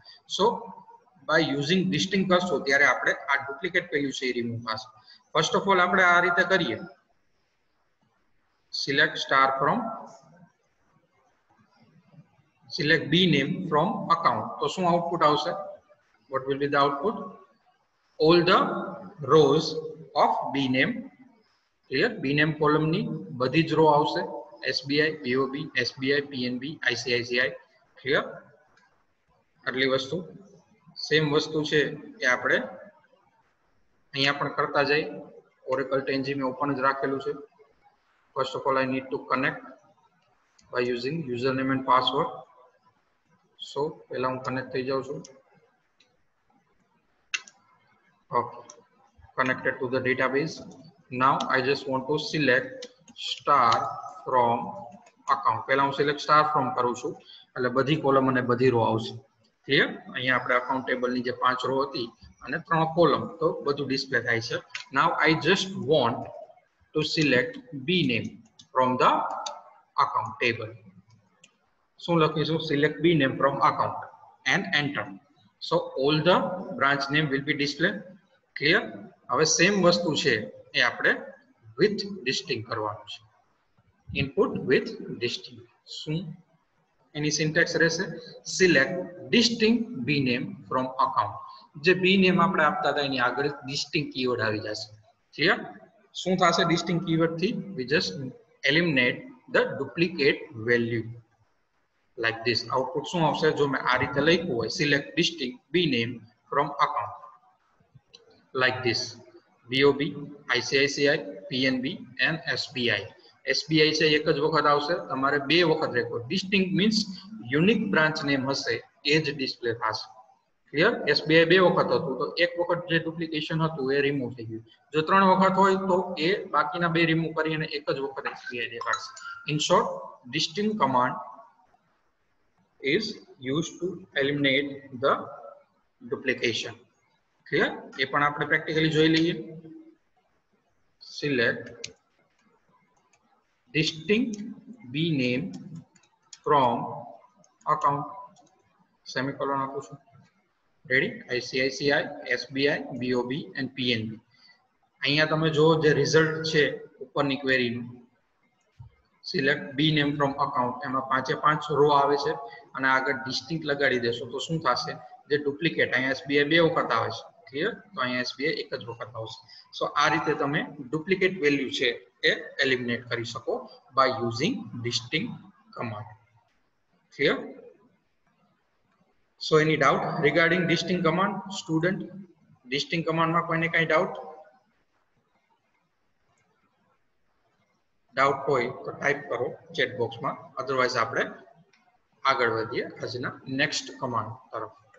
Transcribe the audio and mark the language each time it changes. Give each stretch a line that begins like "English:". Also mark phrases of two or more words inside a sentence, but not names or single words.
Gujarati: સો
English: by using distinct
Gujarati: કરશો ત્યારે આપણે આ ડુપ્લિકેટ વેલ્યુ છે એ રિમૂવ થશે.
English: first of all
Gujarati: આપણે આ રીતે કરીએ.
English: select B name from account.
Gujarati: તો શું આઉટપુટ આવશે?
English: What will be the output? All the rows of B name.
Gujarati: Clear?
English: B name column
Gujarati: ની બધી જ રો આવશે.
English: SBI, BOB, SBI, PNB, ICICI. Clear?
Gujarati: આટલી વસ્તુ સેમ વસ્તુ છે એ આપણે અહીંયા પણ કરતા જઈએ. Oracle Tangi મેં ઓપન જ રાખેલું છે.
English: First of all, I need to connect by using username and password. So,
Gujarati: પહેલા હું કનેક્ટ થઈ જાઉં છું.
English: Okay, connected to the database. Now I just want to select star from account.
Gujarati: પહેલા હું
English: select star from
Gujarati: કરું છું એટલે બધી કોલમ અને બધી રો આવશે. ક્લિયર? અહીંયા આપણે
English: account table
Gujarati: જે 5 રો હતી અને 3 કોલમ તો બધું ડિસ્પ્લે થાય છે.
English: Now I just want to select B name from the account table. So લખીશું select B name from account and enter. So all the branch name will be displayed. Clear?
Gujarati: હવે સેમ વસ્તુ છે એ આપણે
English: with distinct
Gujarati: કરવાનું છે.
English: Input with distinct.
Gujarati: શું એની સિન્ટેક્સ રહેશે?
English: select distinct B name from account.
Gujarati: જે B name આપણે આપતા હતા એની આગળ
English: distinct keyword
Gujarati: આવી જશે. ક્લિયર? શું થશે
English: distinct keyword
Gujarati: થી?
English: We just eliminate the duplicate value. Like this. Output
Gujarati: શું આવશે? જો મેં આ રીતે લખ્યું હોય
English: select distinct B name from account. Like this. BOB, ICICI, PNB and SBI.
Gujarati: SBI છે એક જ વખત આવશે, તમારે બે વખત રેકોર્ડ.
English: distinct means unique branch name
Gujarati: હશે એ જ ડિસ્પ્લે થશે. ક્લિયર? SBI બે વખત હતું તો એક વખત જે ડુપ્લિકેશન હતું એ રિમૂવ થઈ ગયું. જો 3 વખત હોય તો એ બાકીના બે રિમૂવ કરી અને એક જ વખત SBI દેખાડશે.
English: In short, distinct command is used to eliminate the duplication.
Gujarati: Clear? એ પણ આપણે practically જોઈ લઈએ.
English: Select distinct B name from account.
Gujarati: Semicolon આપું છું.
English: Ready? ICICI, SBI, BOB and PNB.
Gujarati: અહીંયા તમે જો જે રિઝલ્ટ છે ઉપરની ક્વેરી નું
English: select B name from account
Gujarati: એમાં 5 રો આવે છે અને આગળ distinct લગાડી દેશો તો શું થશે? જે ડુપ્લિકેટ અહીંયા SBI બે વખત આવે છે. ક્લિયર? તો અહીંયા SBI એક જ વખત આવશે. સો આ રીતે તમે
English: duplicate value
Gujarati: છે એ એલિમિનેટ કરી શકો
English: by using distinct command. Clear? So any doubt regarding distinct command, student? Distinct command
Gujarati: માં કોઈને કઈ ડાઉટ? ડાઉટ હોય તો ટાઈપ કરો
English: chat box,
Gujarati: અધરવાઇઝ આપણે આગળ વધીએ આજના
English: next command
Gujarati: તરફ.